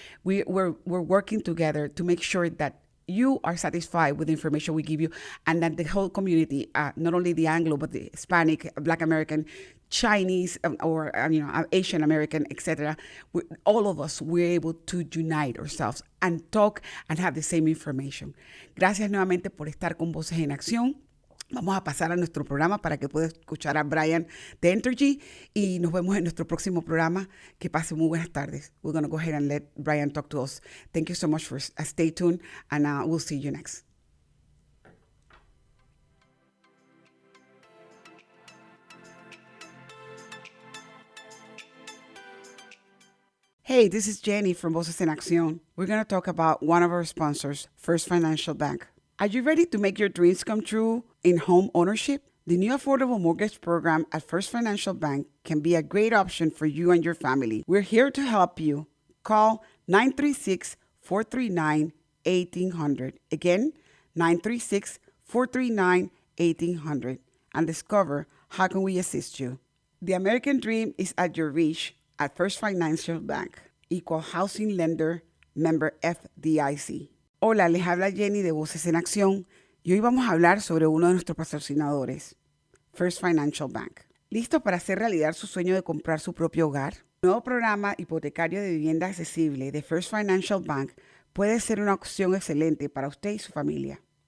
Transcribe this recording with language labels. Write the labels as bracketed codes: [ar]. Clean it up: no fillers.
[en] We're working together to make sure that you are satisfied with the information we give you, and that the whole community, not only the Anglo, but the Hispanic, Black American, Chinese, or Asian American, etc. All of us, we're able to unite ourselves and talk and have the same information. [es] Gracias nuevamente por estar con Voces en Acción. Vamos a pasar a nuestro programa para que pueda escuchar a Brian de Entergy y nos vemos en nuestro próximo programa. Que pasen muy buenas tardes. [en] We're going to go ahead and let Brian talk to us. Thank you so much for stay tuned, and we'll see you next. Hey, this is Jenny from Voces en Accion. We're going to talk about one of our sponsors, First Financial Bank. Are you ready to make your dreams come true in home ownership? The new affordable mortgage program at First Financial Bank can be a great option for you and your family. We're here to help you. Call 936-439-1800. Again, 936-439-1800 and discover how can we assist you. The American dream is at your reach at First Financial Bank, Equal Housing Lender, member FDIC. [es] Hola, les habla Jenny de Voces en Acción y hoy vamos a hablar sobre uno de nuestros patrocinadores, First Financial Bank. ¿Listo para hacer realidad su sueño de comprar su propio hogar? El nuevo programa hipotecario de vivienda accesible de First Financial Bank puede ser una opción excelente para usted y su familia.